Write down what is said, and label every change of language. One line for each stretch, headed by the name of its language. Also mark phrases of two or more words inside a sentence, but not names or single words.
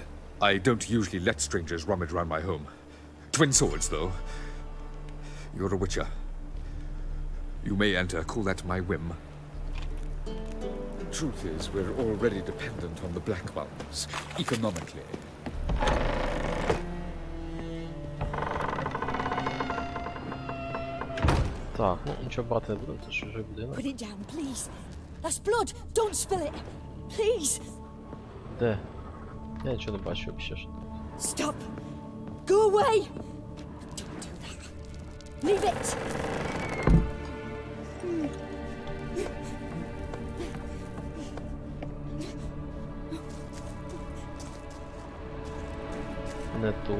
English: I don't usually let strangers rummage around my home. Twin swords, though. You're a witcher. You may enter, call that my whim. Truth is, we're already dependent on the Black Mountains, economically.
Ukrainian: Так, ну нічого брати не буду, це ж вже будинок.
English: Put it down, please. That's blood. Don't spill it. Please.
Ukrainian: Де? Я нічого не бачу взагалі, що тут.
English: Stop. Go away. Don't do that. Leave it.
Ukrainian: Не тут.